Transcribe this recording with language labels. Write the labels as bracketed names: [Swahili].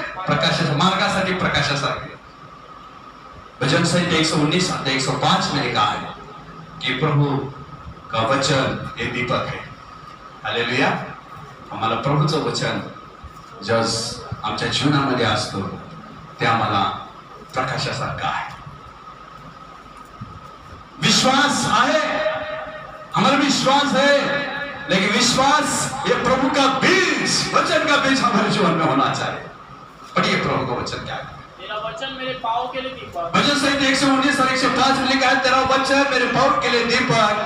[Marathi] प्रकाशाच्या मार्गासाठी, प्रकाशासारखे। [Hindi] भजन संहिता 119 अध्याय 105 में लिखा है कि प्रभु का वचन हे दीपक है। हालेलुया। [Marathi] आम्हाला प्रभूचं वचन जस आमच्या जीवनामध्ये असतो ते आम्हाला प्रकाशासारखा आहे। विश्वास आहे, [Hindi] हमारा विश्वास है, लेकिन विश्वास ये प्रभु का बीज, वचन का बीज हमारे जीवन में होना चाहिए। पढ़िए प्रभु का वचन क्या है? तेरा वचन मेरे पाँव के लिए दीपक। भजन संहिता 119 और 105 में लिखा है, तेरा वचन मेरे पाँव के लिए दीपक,